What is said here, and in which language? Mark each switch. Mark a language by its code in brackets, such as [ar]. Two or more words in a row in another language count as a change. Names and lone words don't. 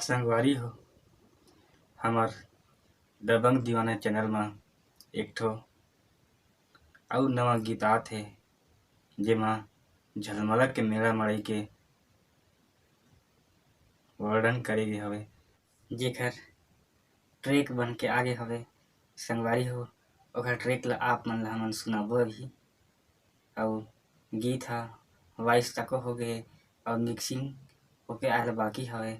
[hne] संगवारी हो हमार दबंग दीवाना चैनल में एक ठो अउ नवा गीत आथे जेमा झलमला के मेला मड़ई के वर्णन करे गे हवे, जेकर ट्रैक बन के आगे हवे। संगवारी हो ओकर ट्रैक ला आप मन ला हमन सुनाबो अभी। और गीत हा वॉइस तक हो गए और मिक्सिंग होके आए बाकी हवे।